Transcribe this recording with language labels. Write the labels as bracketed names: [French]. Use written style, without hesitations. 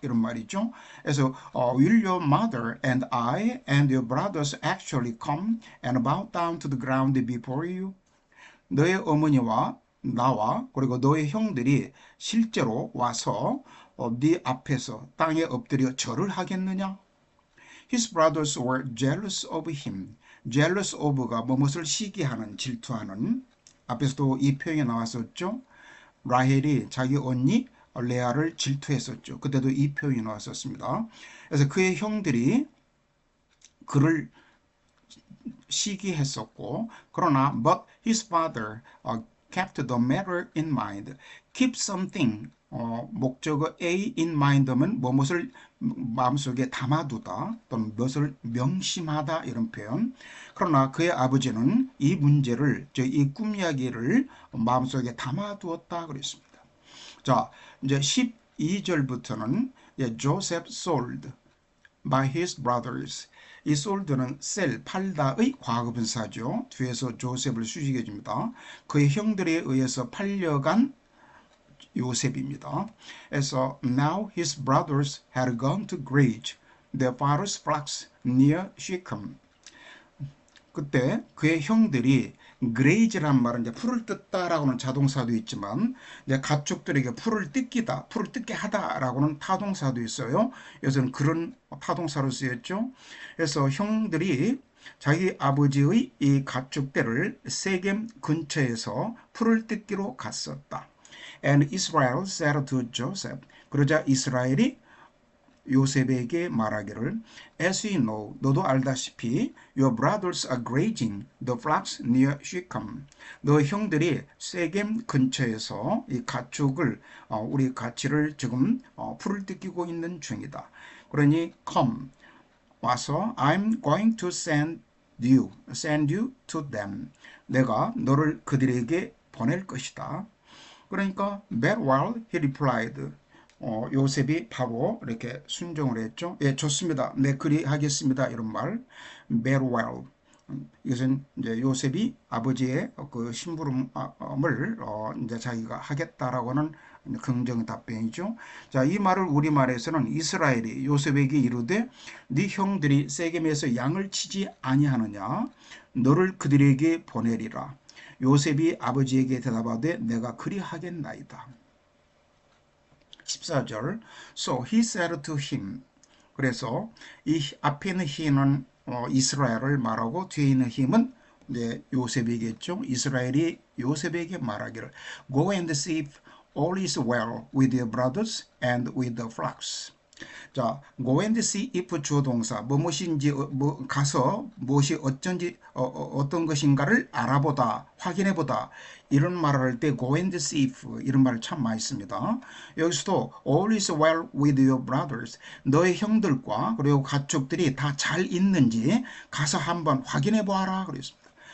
[Korean] 이런 말이죠. 그래서 [English] Will your mother and I and your brothers actually come and bow down to the ground before you? [Korean] 너의 어머니와 나와 그리고 너의 형들이 실제로 와서 네 앞에서 땅에 엎드려 절을 하겠느냐? [English] His brothers were jealous of him. [Korean] jealous of가 무엇을 시기하는, 질투하는. 앞에서도 이 표현이 나왔었죠. 라헬이 자기 언니 레아를 질투했었죠. 그때도 이 표현이 나왔었습니다. 그래서 그의 형들이 그를 시기했었고, 그러나 [English] but his father kept the matter in mind. [Korean] keep something 목적어 A in mind면 무엇을 마음속에 담아두다 또는 무엇을 명심하다 이런 표현. 그러나 그의 아버지는 이 문제를 이 꿈 이야기를 마음속에 담아두었다 그랬습니다. 자, 이제 12절부터는 [English] Joseph sold by his brothers. [Korean] 이 sold는 sell, 팔다의 과거분사죠. 뒤에서 조셉을 수식해 줍니다. 그의 형들에 의해서 팔려간 요셉입니다. 그래서 [English] now his brothers had gone to graze their father's flocks near Shechem. [Korean] 그때 그의 형들이 graze란 말은 이제 풀을 뜯다라고는 자동사도 있지만 이제 가축들에게 풀을 뜯기다, 풀을 뜯게 하다라고는 타동사도 있어요. 여기서는 그런 타동사로 쓰였죠. 그래서 형들이 자기 아버지의 이 가축들을 세겜 근처에서 풀을 뜯기로 갔었다. [English] And Israel said to Joseph. [Korean] 그러자 이스라엘이 요셉에게 말하기를 [English] As you know, [Korean] 너도 알다시피 [English] Your brothers are grazing the flocks near Shechem. [Korean] 너 형들이 세겜 근처에서 이 가축을 우리 가치를 지금 풀을 뜯기고 있는 중이다. 그러니 [English] come [Korean] 와서 [English] I'm going to send you to them. [Korean] 내가 너를 그들에게 보낼 것이다. 그러니까 [English] very well he replied. [Korean] 요셉이 바로 이렇게 순종을 했죠. 예, 좋습니다. 네, 그리하겠습니다. 이런 말. [English] very well. [Korean] 이것은 이제 요셉이 아버지의 그 심부름을 이제 자기가 하겠다라고 하는 긍정 답변이죠. 자, 이 말을 우리말에서는 이스라엘이 요셉에게 이르되 네 형들이 세겜에서 양을 치지 아니하느냐 너를 그들에게 보내리라. 요셉이 아버지에게 대답하되 내가 그리하겠나이다. [English] 14절 So he said to him. [Korean] 그래서 이 앞에 있는 he는 이스라엘을 말하고 뒤에 있는 힘은 이제 요셉이겠죠. 이스라엘이 요셉에게 말하기를 [English] Go and see if all is well with your brothers and with the flocks. [Korean] 자, [English] go and see if [Korean] 주어동사 무엇인지 가서 무엇이 어쩐지 어떤 것인가를 알아보다 확인해보다 이런 말을 할 때 go and see if 이런 말을 참 많이 씁니다. 여기서도 [English] all is well with your brothers [Korean] 너의 형들과 그리고 가축들이 다 잘 있는지 가서 한번 확인해 보아라 그랬습니다.